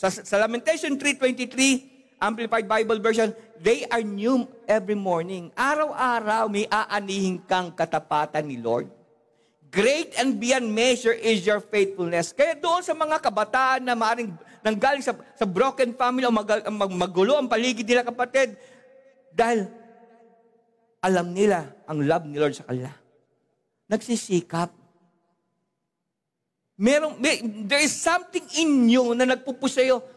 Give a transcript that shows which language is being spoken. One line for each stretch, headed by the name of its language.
English: Sa Lamentation 3:23, Amplified Bible Version, they are new every morning.
Filipino: Araw-araw may aanihin kang katapatan ni Lord.
English: Great and beyond measure is your faithfulness.
Filipino: Kaya doon sa mga kabataan na maaaring nanggaling sa broken family o magulo ang paligid nila, kapatid, dahil alam nila ang love ni Lord sa kanila. Nagsisikap.
English: There is something in you
Filipino: na nagpupush sa'yo.